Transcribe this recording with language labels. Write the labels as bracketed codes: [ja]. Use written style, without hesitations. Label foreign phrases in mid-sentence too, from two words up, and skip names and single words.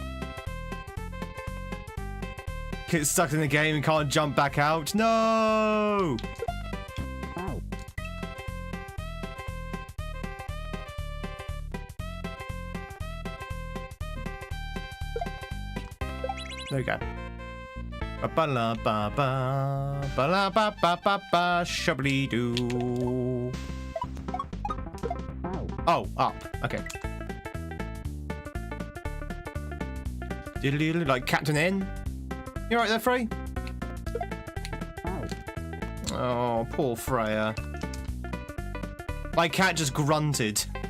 [en] Get stuck in the game and can't jump back out. No! There we go. Ba-la-ba-ba, ba-la-ba-ba-ba-ba, shubbly-doo. Oh, up. Okay. Diddly, like Captain N. You alright there, Frey? Oh, poor Freya. My cat just grunted.